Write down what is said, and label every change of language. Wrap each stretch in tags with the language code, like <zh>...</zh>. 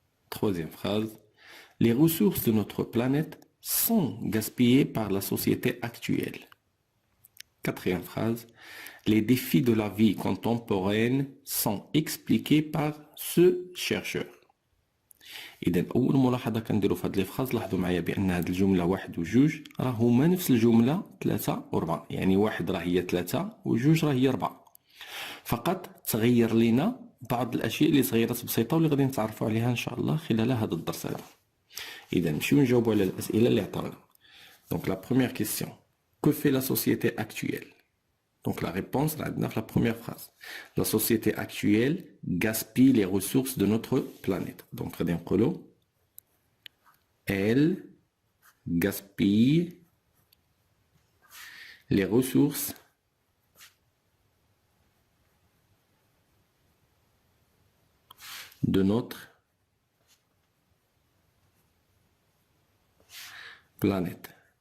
<fr>Troisième phrase, les ressources de notre planète sont gaspillées par la société actuelle. Quatrième phrase, les défis de la vie contemporaine sont expliqués par ce chercheur.</fr> <ar>إذا أول ملاحظة كنديرو في هاد لي فراز، لاحظوا معايا بأن هاد الجملة واحد وجوج راه هما نفس الجملة ثلاثة وربعة، يعني واحد راه هي ثلاثة وجوج راه هي ربعة، فقط تغير لينا بعض الأشياء اللي صغيرات بسيطة واللي غادي نتعرفوا عليها إن شاء الله خلال هذا الدرس هذا. إذا نمشيو نجاوبوا على الأسئلة اللي عطاونا.</ar> <fr>Donc la première question, que fait la société actuelle? Donc la réponse là dans la première phrase. La société actuelle gaspille les ressources de notre planète. Donc elle gaspille les ressources de notre planète.</fr>